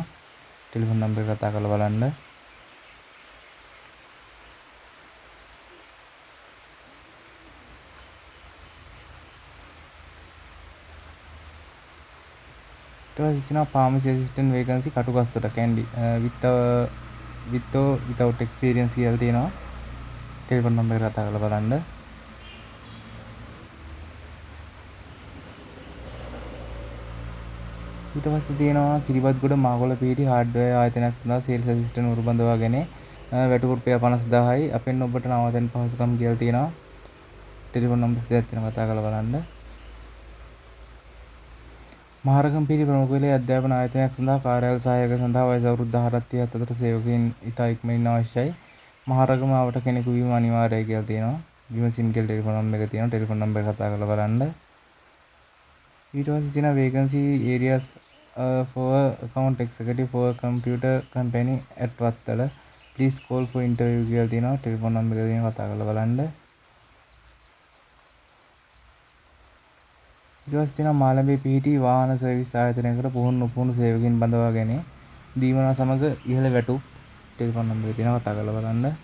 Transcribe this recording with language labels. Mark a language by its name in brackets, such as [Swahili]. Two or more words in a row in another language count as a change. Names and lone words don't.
[English] telephone number [Sinhala] එක කතා කරලා බලන්න. ඊට පස්සේ තියෙනවා [English] pharmacy assistant vacancy [Sinhala] කටුකස්තොට කැන්ඩි [English] without experience [Sinhala] කියලා තියෙනවා. [English] telephone number [Sinhala] එක කතා කරලා බලන්න. ඊට පස්සේ තියෙනවා කිරිබත්ගොඩ මාගොල්ල පිහිටි හાર્ඩ්වෙයාර් ආයතනයක් සඳහා [English] sales assistant [Sinhala] උරු බඳවාගෙන වැටුප රුපියල් 50000යි අපෙන් ඔබට නවතන පහසුකම් කියලා තියෙනවා. [English] telephone numbers [Sinhala] දෙකක් තියෙනවා කතා කරලා බලන්න. මහරගම පිහිටි ප්‍රමුඛ පෙළේ අධ්‍යාපන ආයතනයක් සඳහා කාර්යාල සහායක සඳහා වයස අවුරුදු 18 37 අතර සේවකයන් ඉතා ඉක්මනින් අවශ්‍යයි. මහරගම ආවට කෙනෙකු වීම අනිවාර්යයි කියලා තියෙනවා. විමසින් කියලා [English] telephone number [Sinhala] එක තියෙනවා. [English] telephone number [Sinhala] එක කතා කරලා බලන්න. ඊට පස්සේ තියෙනවා [English] vacancy areas for account executive for computer company at Wattala please call for interview [Sinhala] කියලා තියෙනවා. [English] telephone number [Sinhala] එක දෙනවා කතා කරලා බලන්න. ඊට පස්සේ තියෙනවා මාළඹේ පිහිටි වාහන සර්විස් ආයතනයකට පුහුණු සේවකයන් බඳවාගෙන දීමනා සමග ඉහළ වැටුප් [English] telephone number [Sinhala] එක දෙනවා කතා කරලා බලන්න.